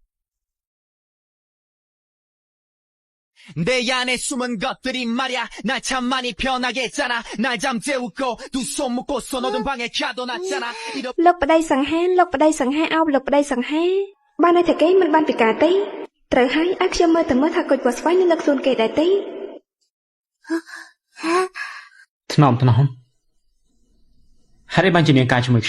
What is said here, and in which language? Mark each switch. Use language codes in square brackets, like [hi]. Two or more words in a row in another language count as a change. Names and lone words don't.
[ko] 내 안에 숨은 것들이 말야 날 참 많이 편하게 했잖아 날 잠재우고 두 손 묶고서 너든 방에 가둬놨잖아 [km] លោកប្តីសង្ហាលោកប្តីសង្ហាអោបលោកប្តីសង្ហាបានន័យថាគេមិនបានពិការទេត្រូវហើយឲ្យខ្ញុំមើលទៅមើលថាគុជពណ៌ស្វាយនៅលើខ្លួនគេដែរទេ ថ្នមហេតុអីបានជានាងការជាមួយខ្ញុំ